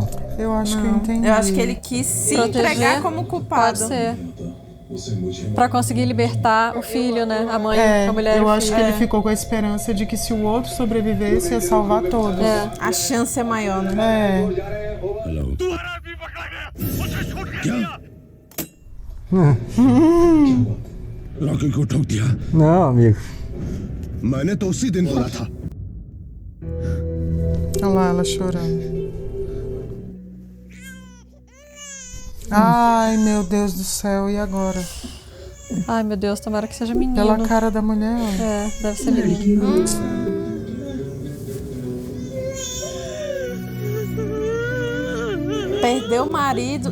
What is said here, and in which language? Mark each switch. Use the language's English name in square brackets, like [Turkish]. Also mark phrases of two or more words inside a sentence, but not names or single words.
[Portuguese] Eu acho que eu entendi. Eu acho que ele quis se Proteger, entregar como culpado. Pode ser. Pra conseguir libertar o filho, né? A mãe, a mulher e eu o acho filho. que ele ficou com a esperança de que se o outro sobrevivesse, ia salvar todos. É. A chance é maior, né? É. [Hindi] हेलो रॉकी को ठोक दिया [Portuguese] Não, amigo. [Hindi] मैंने तो उसी दिन बोला था [Portuguese] Olha lá ela chorando. Ai, meu Deus do céu, e agora? Ai, meu Deus, tomara que seja menino. Pela cara da mulher, ó. É, deve ser menino. Perdeu o marido.